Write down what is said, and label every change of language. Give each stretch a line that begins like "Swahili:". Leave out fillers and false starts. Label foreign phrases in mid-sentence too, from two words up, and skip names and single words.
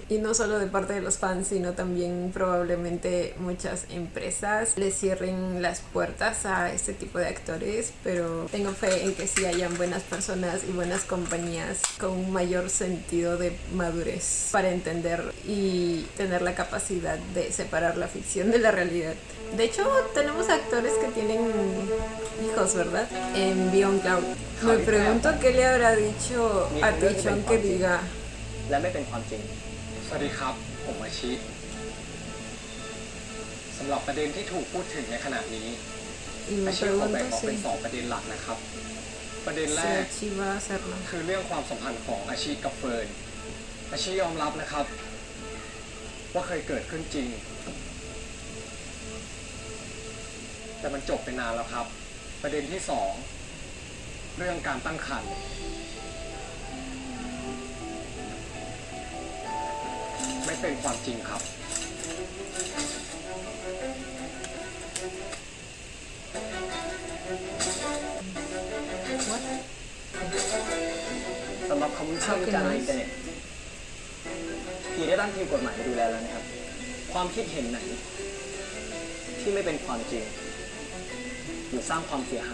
Spanish: Y no solo de parte de los fans, sino también probablemente muchas empresas les cierren las puertas a este tipo de actores, pero tengo fe en que sí hayan buenas personas y buenas compañías con un mayor sentido de madurez para entender y tener la capacidad de separar la ficción de la realidad. De hecho, tenemos actores que tienen hijos, ¿verdad? En Beyond Cloud. Me pregunto qué le habrá dicho a Tichon que diga.
Thai: และไม่เป็นความจริง สวัสดีครับ ผมอาชิ สำหรับประเด็นที่ถูกพูดถึงในขณะนี้
Spanish: Y me
Thai: อาชิขอแบ่ง
Spanish: pregunto
Thai: ออกเป็น
Spanish: si
Thai: สองประเด็นหลักนะครับ ประเด็นแร
Spanish: si
Thai: ก
Spanish: Achi va a hacerlo.
Thai: คือเรื่องความสัมพันธ์ของอาชิกับเฟิร์น อาชิยอมรับนะครับ ว่าเคยเกิดขึ้นจริง แต่มันจบไปนานแล้วครับ ประเด็นที่สองเรื่องการตั้งครรภ์ ไม่เป็นความจริงครับ สำหรับคำวิพากษ์วิจารณ์ในอินเทอร์เน็ตพี่ได้ตั้งทีมกฎหมายมาดูแลแล้วนะครับ ความคิดเห็นไหน ที่ไม่เป็นความจริงหรือสร้างความเสียหาย